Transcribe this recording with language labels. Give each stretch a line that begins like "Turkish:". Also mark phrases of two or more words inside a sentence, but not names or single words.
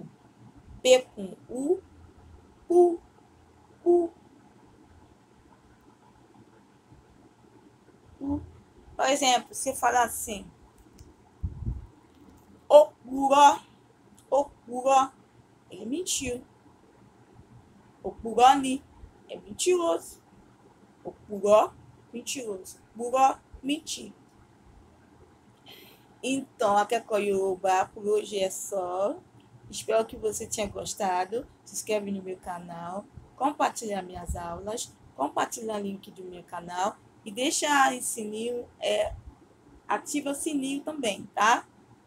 Portuguese: P com U, Por exemplo, você fala assim, Òpùrọ́, ele mentiu.
Yoruba: Òpùrọ́ ni,
Portuguese: é mentiroso. Òpùrọ́, mentiroso. Purọ́, mentir. Então,
Yoruba: Akẹ́kọ̀ọ́ Yorùbá
Portuguese: por hoje é só. Espero que você tenha gostado. Se inscreve no meu canal, compartilha minhas aulas, compartilha o link do meu canal e deixa o sininho, ativa o sininho também, tá?